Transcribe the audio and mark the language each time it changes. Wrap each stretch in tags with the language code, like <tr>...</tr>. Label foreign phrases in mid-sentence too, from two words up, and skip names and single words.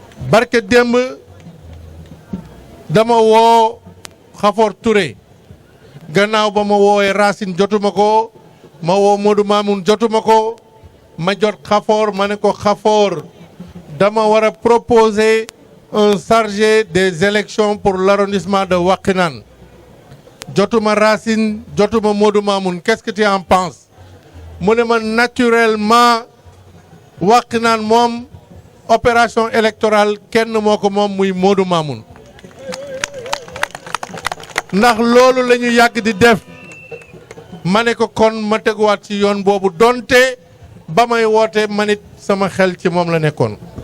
<wo>Barke démb dama woo Khafor Touré, gannaaw ba ma woowee Racine jotuma ko, ma woo Modou Mamoun jotuma ko, ma jot Khafor, ma ne ko, "Khafor, dama war a</wo> <fr>proposer un chargé des élections pour l'arrondissement de Wakhinane."</fr> <wo>Jotuma Racine, jotuma Modou Mamoun,</wo> <fr>"Qu'est-ce que tu en penses?"</fr> <wo>Mu ne ma, "Naturellement, Wakhinane moom,</wo> <fr>opération électorale</fr> <wo>kenn moo ko moom, muy Modou Mamoun." Ndax loolu la ñu yàgg di def. Ma ne ko, "Kon ma teguwaat ci yoon boobu", donte ba may woote man it sama xel ci moom la nekkoon.</wo>